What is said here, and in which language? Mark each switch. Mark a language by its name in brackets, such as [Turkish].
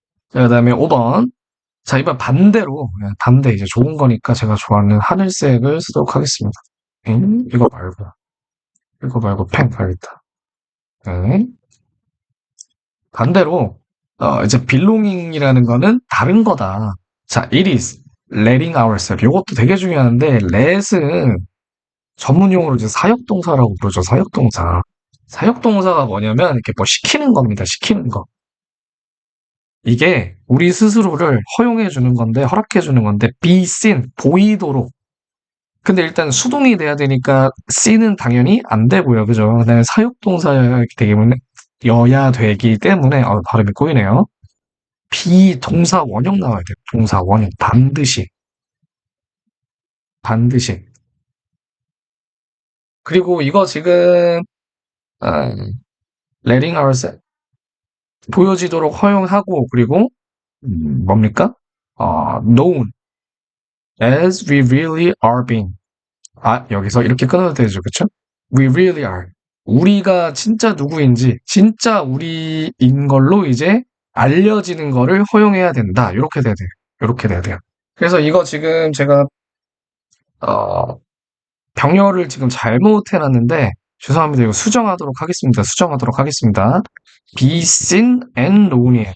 [Korean] 자, 그 다음에 5번. 자, 이번 반대로, 반대, 이제 좋은 거니까 제가 좋아하는 하늘색을 쓰도록 하겠습니다. 이거 말고 펜 가야겠다. 네. 반대로, 이제 belonging이라는 거는 다른 거다. [English] 자, it is letting ourselves. [Korean] 이것도 되게 중요한데, let은 전문용어로 이제 사역동사라고 부르죠. 사역동사. 사역동사가 뭐냐면, 이렇게 뭐 시키는 겁니다. 시키는 거. 이게 우리 스스로를 허용해 주는 건데, 허락해 주는 건데, [English] be seen, [Korean] 보이도록. 근데 일단 수동이 돼야 되니까 C는 당연히 안 되고요. 그죠? 그다음에 사역동사여야 되기 때문에 발음이 꼬이네요. 비동사 원형 나와야 돼요. 동사 원형 반드시. 그리고 이거 지금 어, [English] letting ourselves [Korean] 보여지도록 허용하고 그리고 뭡니까? [English] known as we really are being. [Korean] 여기서 이렇게 끊어도 되죠. 그쵸? [English] We really are. [Korean] 우리가 진짜 누구인지, 진짜 우리인 걸로 이제 알려지는 거를 허용해야 된다. 이렇게 돼야 돼요. 이렇게 돼야 돼요. 그래서 이거 지금 제가, 병렬을 지금 잘못 해놨는데, 죄송합니다. 이거 수정하도록 하겠습니다. [English] be seen and known이에요.